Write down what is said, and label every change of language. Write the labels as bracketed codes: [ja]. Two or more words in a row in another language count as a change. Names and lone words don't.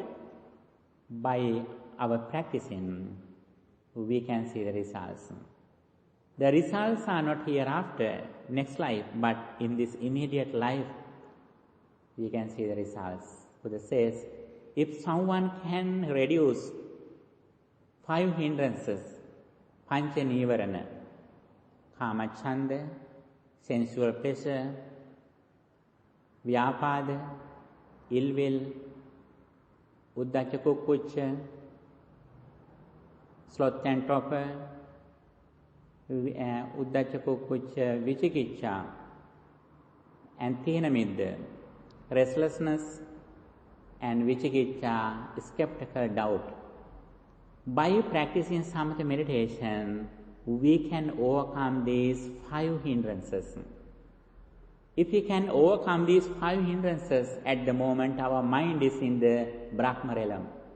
[en] By our practicing, we can see the results. The results are not hereafter, next life, but in this immediate life, we can see the results. Buddha says, if someone can reduce 5 hindrances, [pi] pancha nivarana, kama chanda, [en] sensual pleasure, vyapada, ill will, [pi] uddhaca kukucca, [en] sloth and torpor, [pi] uddhaca kukucca, vicikicca, [en] and thinamidda, restlessness, and vicikicca, skeptical doubt. By practicing Samatha meditation, we can overcome these 5 hindrances. If we can overcome these 5 hindrances at the moment our mind is in the Brahma realm.